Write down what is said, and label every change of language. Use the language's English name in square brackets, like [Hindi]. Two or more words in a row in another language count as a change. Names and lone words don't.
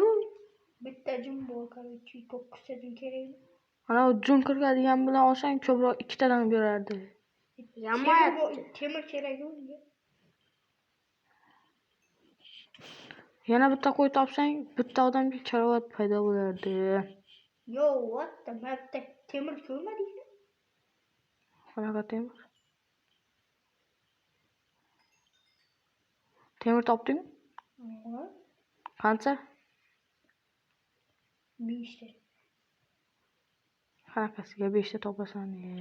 [Uzbek] Bitta jum bor, короче, to'qqizta jum kerak. Ana u jun kiradigan bilan olsang ko'proq ikkitadan berardi. Yamayapti. Temir kerak unga. Yana bitta qo'y topsang, bitta odamga karavot paydo bo'lardi. Yo, [English] what the [Uzbek] mapda temir ko'rmadingmi? Qanaqa temir? Temir topdingmi? Qancha? 5 ta. Qanaqasiga 5 ta topasan?